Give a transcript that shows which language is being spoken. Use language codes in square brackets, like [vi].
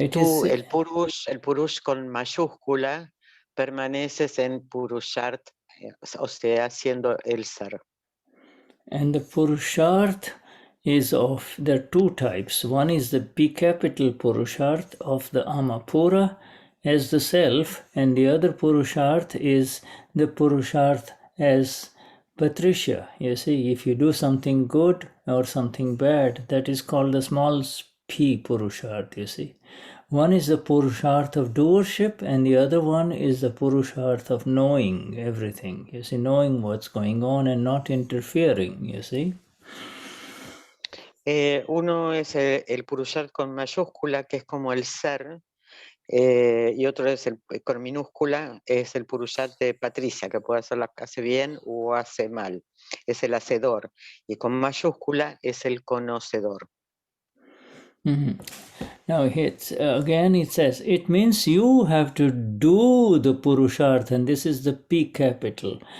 [es] y tú, el Purush con mayúscula, permaneces en Purusharth, o sea, siendo el ser. [en] And the Purusharth is of, there are two types. One is the P capital Purusharth of the Amapura as the self, and the other Purusharth is the Purusharth as Patricia. You see, if you do something good or something bad, that is called the small P Purusharth, you see. One is the Purusharth of doership, and the other one is the Purusharth of knowing everything. You see, knowing what's going on and not interfering, you see. [es] Uno es el Purusharth con mayúscula, que es como el ser, y otro es con minúscula, es el Purusharth de Patricia, que puede hace bien o hace mal. Es el hacedor. Y con mayúscula es el conocedor. Mm-hmm. [en] Now again it says, it means you have to do the Purusharth, and this is the P capital.